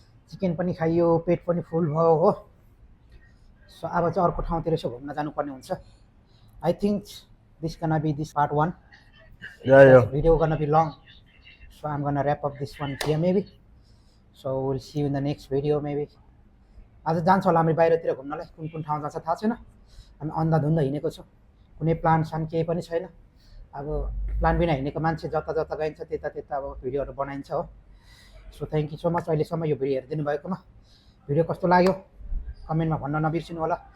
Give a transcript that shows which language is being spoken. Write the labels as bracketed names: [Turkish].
[Nepali] Chicken पनि खाइयो, पेट पनि फुल भयो हो। सो अब चाहिँ अर्को ठाउँतिर यसो घुम्न जानुपर्ने हुन्छ। [English] I think this gonna be this part 1. Yeah. Video gonna be long, so I'm gonna wrap up this one here maybe. So we'll see you in the next video maybe. [Nepali] आज जान्छ होला हामी बाहिरतिर घुम्नलाई, कुन ठाउँ जान्छ थाहा छैन। हामी अन्धाधुन्ध हिँडेको छौँ, कुनै प्लान सान केही पनि छैन। अब प्लान बिना हिँडेको मान्छे जता गइन्छ त्यता अब भिडियोहरू बनाइन्छ हो। [English] so thank you so much [Nepali] अहिलेसम्म यो भिडियो हेरिदिनु भएकोमा। भिडियो कस्तो लाग्यो कमेन्टमा भन्न नबिर्सिनु होला।